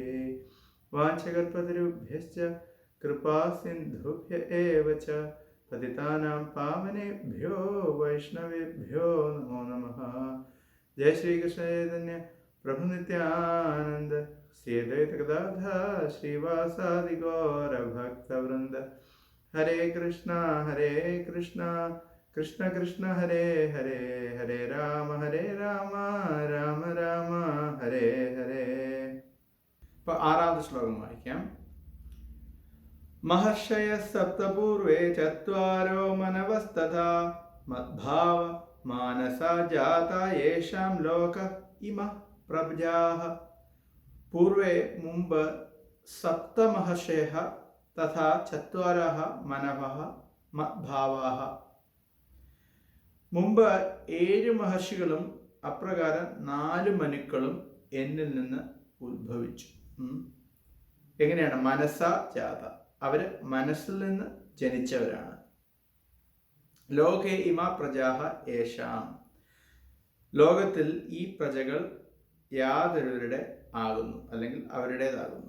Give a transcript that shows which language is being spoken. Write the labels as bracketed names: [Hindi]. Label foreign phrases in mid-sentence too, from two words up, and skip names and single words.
[Sanskrit] वाञ्छकल्पतरुभ्यश्च कृपा सिन्धुभ्य एव च पतितानां पावनेभ्यो वैष्णवेभ्यो नमो नमः। जय श्री कृष्ण चैतन्य प्रभु नित्यानंद श्री अद्वैत गदाधर श्रीवासादि गौर भक्तवृंद। हरे कृष्णा कृष्ण कृष्ण हरे हरे, हरे राम राम राम हरे हरे. [Malayalam] ഇപ്പോൾ ആറാമത്തെ ശ്ലോകം വായിക്കാം. [Sanskrit] महर्षय सप्तपूर्वे चत्वारो मनवस्तथा मद्भाव मानसा जाता येषां लोक इमः प्रजाः. पूर्वे मुंब सप्तमहर्षयः तथा चत्वारः मनवः मद्भावाः. [Malayalam] മുമ്പ് 7 മഹർഷികളും അപ്രകാരം 4 മനുക്കളും എന്നിൽ നിന്ന് ഉത്ഭവിച്ചു. എങ്ങനെയാണ്? [Sanskrit] മനസാ ജാത, [Malayalam] അവര് മനസ്സിൽ നിന്ന് ജനിച്ചവരാണ്. [Sanskrit] ലോകേ ഇമ പ്രജാഹ യേഷാം, [Malayalam] ലോകത്തിൽ ഈ പ്രജകൾ യാതൊരുവരുടെ ആകുന്നു, അല്ലെങ്കിൽ അവരുടേതാകുന്നു.